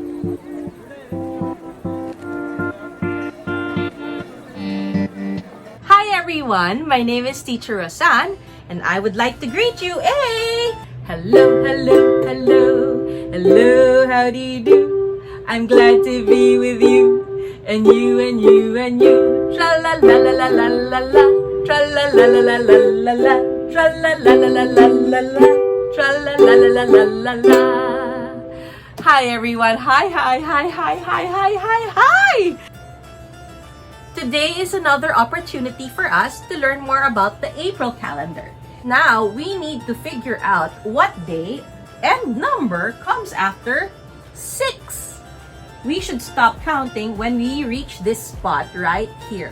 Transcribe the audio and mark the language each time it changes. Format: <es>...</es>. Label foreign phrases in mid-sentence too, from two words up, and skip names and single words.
<en>Hi everyone, my name is Teacher Rosanne, and I would like to greet you. Hey! Hello, hello, hello, hello, how do you do? I'm glad to be with you, and you, and you, and you. Tra-la-la-la-la-la-la-la, tra-la-la-la-la-la-la-la, tra-la-la-la-la-la-la-la, tra-la-la-la-la-la-la-la. Hi everyone, hi, hi, hi, hi, hi, hi, hi, hi! Today is another opportunity for us to learn more about the April calendar. Now, we need to figure out what day and number comes after 6. We should stop counting when we reach this spot right here.</en>